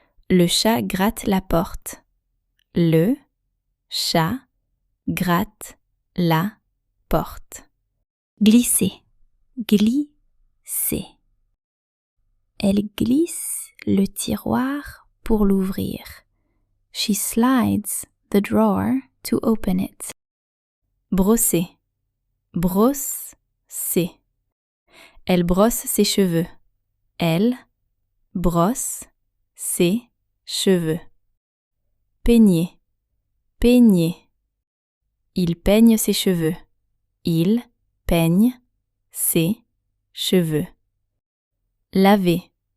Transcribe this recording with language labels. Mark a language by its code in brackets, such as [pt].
[fr] Le chat gratte la porte. Le chat gratte la porte. Glisser. Glisser. Elle glisse le tiroir pour l'ouvrir. [en] She slides the drawer to open it. [fr] Brosser. Brosser. Elle brosse ses cheveux. Elle brosse ses cheveux. Peigner. Peigner. Il peigne ses cheveux. Il peigne ses cheveux. Laver.